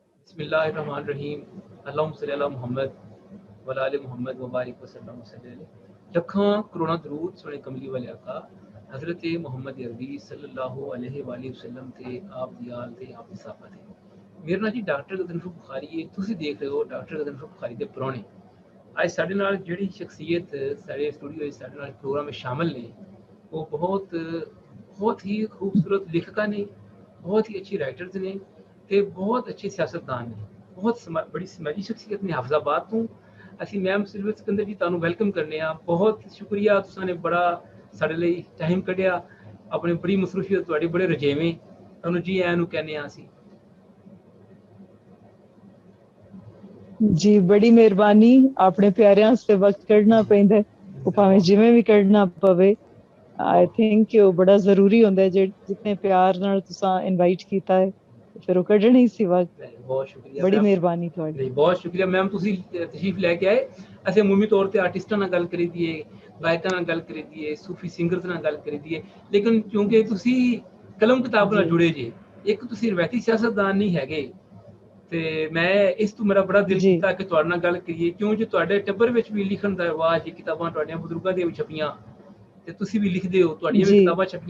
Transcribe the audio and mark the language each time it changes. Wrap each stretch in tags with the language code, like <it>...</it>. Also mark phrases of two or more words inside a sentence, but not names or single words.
<ar>بسم الله الرحمن الرحيم اللهم صل على محمد وعلى آل محمد وبارك وسلم وسلم.</ar> <pa>ਲੱਖਾਂ ਕਰੋੜਾਂ ਦਰੂਦ ਸੋਹਣੇ ਕਮਲੀ ਵਾਲੇ ਆਕ਼ਾ ਹਜ਼ਰਤ ਮੁਹੰਮਦ ਅਰਬੀ</pa> <ar>صلى الله عليه وسلم</ar> <pa>ਤੇ ਆਪ ਦੀ ਆਲ ਤੇ ਆਪ ਦੀ ਸਹਾਬਾ ਤੇ। ਮੇਰਾ ਨਾਮ ਜੀ ਡਾਕਟਰ ਗ਼ਜ਼ਨਫ਼ਰ ਬੁਖ਼ਾਰੀ ਹੈ। ਤੁਸੀਂ ਦੇਖ ਰਹੇ ਹੋ ਡਾਕਟਰ ਗ਼ਜ਼ਨਫ਼ਰ ਬੁਖ਼ਾਰੀ ਦੇ ਪਰੌਹਣੇ। ਅੱਜ ਸਾਡੇ ਨਾਲ ਜਿਹੜੀ ਸ਼ਖਸੀਅਤ ਸਾਡੇ ਸਟੂਡੀਓ ਵਿੱਚ ਸਾਡੇ ਨਾਲ ਪ੍ਰੋਗਰਾਮ ਵਿੱਚ ਸ਼ਾਮਲ ਨੇ ਉਹ ਬਹੁਤ ਹੀ ਖੂਬਸੂਰਤ ਲੇਖਕਾਂ ਨੇ, ਬਹੁਤ ਹੀ ਅੱਛੀ ਰਾਈਟਰਸ ਨੇ ਤੇ ਬਹੁਤ ਅੱਛੇ ਸਿਆਸਤਦਾਨ ਨੇ, ਬਹੁਤ ਬੜੀ ਸਮਾਜੀ ਸ਼ਖਸੀਅਤ ਨੇ ਹਾਫਜ਼ਾਬਾਦ ਤੋਂ। ਅਸੀਂ ਮੈਮ ਸਿਲਵਰ ਸਿਕੰਦਰ ਜੀ ਤੁਹਾਨੂੰ ਵੈਲਕਮ ਕਰਨੇ ਆ। ਬਹੁਤ ਸ਼ੁਕਰੀਆ, ਤੁਸੀਂ ਨੇ ਬੜਾ ਸਾਡੇ ਲਈ ਟਾਈਮ ਕੱਢਿਆ, ਆਪਣੇ ਬੜੀ ਮਸਰੂਫੀਅਤ ਤੁਹਾਡੇ ਬੜੇ ਰਜੇਵੇਂ, ਤੁਹਾਨੂੰ ਜੀ ਆਇਆਂ ਨੂੰ ਕਹਿੰਦੇ ਆ ਅਸੀਂ। ਜੀ ਬੜੀ ਮਿਹਰਬਾਨੀ, ਅਪਣੇ ਪਿਆਰਿਆਂ ਸੇ ਵਕ਼ਤ ਕੱਢਣਾ ਪੈਂਦਾ ਹੈ, ਵੋ ਭਾਵੇਂ ਜਿਵੇਂ ਭੀ ਕੱਢਣਾ ਪਵੇ।</pa> <en>I think</en> <pa>ਕਿ ਵੋ ਬੜਾ ਜ਼ਰੂਰੀ ਹੁੰਦਾ ਹੈ, ਜਿਤਨੇ ਪਿਆਰ ਨਾਲ ਤੁਸਾਂ ਇਨਵਾਈਟ ਕੀਤਾ ਹੈ ਫਿਰ ਵੋ ਕੱਢਣਾ ਹੀ ਸੀ ਵਕ਼ਤ।</pa> <ur>بہت شکریہ</ur> <pa>ਬੜੀ ਮੈਮ, ਮਿਹਰਬਾਨੀ ਤੁਹਾਡੀ।</pa> <ur>بہت شکریہ</ur> <pa>ਮੈਮ, ਤੁਸੀਂ ਤਸ਼ਰੀਫ ਲੈ ਕੇ ਆਏ। ਅਸੀਂ ਅਮੂਮੀ ਤੌਰ ਤੇ ਆਰਟਿਸਟਾਂ ਨਾਲ ਗੱਲ ਕਰੀ ਦੀਏ, ਗਾਇਕਾਂ ਨਾਲ ਗੱਲ ਕਰੀ ਦੀਏ, ਸੂਫੀ ਸਿੰਗਰਸ ਨਾਲ ਗੱਲ ਕਰੀ ਦੀਏ, ਲੇਕਿਨ ਕਿਉਂਕਿ ਤੁਸੀਂ ਕਲਮ ਕਿਤਾਬ ਨਾਲ ਜੁੜੇ ਜੇ, ਇੱਕ ਤੁਸੀਂ ਰਵਾਇਤੀ ਸਿਆਸਤਦਾਨ ਨਹੀਂ ਹੈਗੇ, ਤੇ ਮੈਂ ਇਸ ਤੋਂ ਮੇਰਾ ਬੜਾ ਦਿਲ ਕੀਤਾ ਕਿ ਤੁਹਾਡੇ ਨਾਲ ਗੱਲ ਕਰੀਏ, ਕਿਉਂ ਜੋ ਤੁਹਾਡੇ ਟੱਬਰ ਵਿੱਚ ਵੀ ਲਿਖਣ ਦਾ ਰਿਵਾਜ, ਕਿਤਾਬਾਂ ਤੁਹਾਡੀਆਂ ਬਜ਼ੁਰਗਾਂ ਦੀਆਂ ਵੀ ਛਪੀਆਂ ਤੇ ਤੁਸੀਂ ਵੀ ਲਿਖਦੇ ਹੋ, ਤੁਹਾਡੀਆਂ ਵੀ ਕਿਤਾਬਾਂ ਛਪੀਆਂ।</pa>